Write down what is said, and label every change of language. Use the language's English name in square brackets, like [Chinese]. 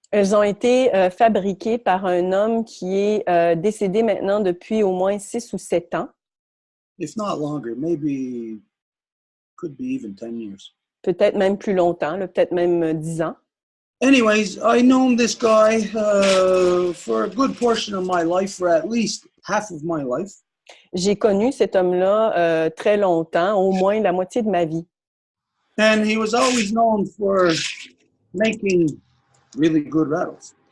[French] Elles ont été fabriquées par un homme qui est décédé maintenant depuis au moins 6 ou 7 ans. [English] If not longer, maybe could be even 10 years. [French] Peut-être même plus longtemps, là, peut-être même 10 ans. [English] Anyways, I known this guy for a good portion of my life, for at least half of my life. [French] J'ai connu cet homme-là très longtemps, au moins la moitié de ma vie. [English] And he was always known for making really good rattles.